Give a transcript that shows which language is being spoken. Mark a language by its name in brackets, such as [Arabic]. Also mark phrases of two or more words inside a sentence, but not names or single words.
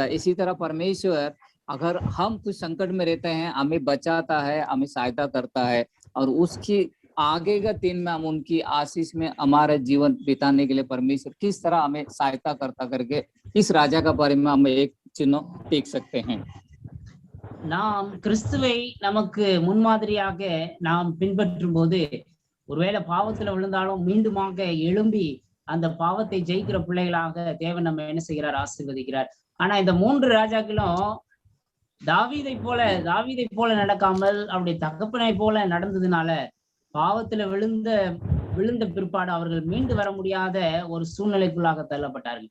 [Hindi] इसी तरह परमेश्वर अगर हम कुछ संकट में रहते हैं हमें बचाता है, हमें सहायता करता है, और उसकी आगे का दिन में हम उनकी आशीष में हमारा जीवन बिताने के लिए परमेश्वर किस तरह हमें सहायता करता करके इस राजा का बारे में हम एक चिन्ह देख सकते हैं। [Tamil] நாம் கிறிஸ்துவை நமக்கு முன்மாதிரியாக நாம் பின்பற்றும் போது ஒருவேளை பாவத்துல விழுந்தாலும் மீண்டுமாக எழும்பி அந்த பாவத்தை ஜெயிக்கிற பிள்ளைகளாக தேவன் நம்ம என்ன செய்கிறார், ஆசீர்வதிக்கிறார். ஆனா இந்த 3 ராஜாக்களும் தாவீதை போல நடக்காமல் அவருடைய தகப்பனை போல நடந்ததுனால பாவத்துல விழுந்த பிற்பாடு அவர்கள் மீண்டு வர முடியாத ஒரு சூழ்நிலைக்குள்ளாக தள்ளப்பட்டார்கள்.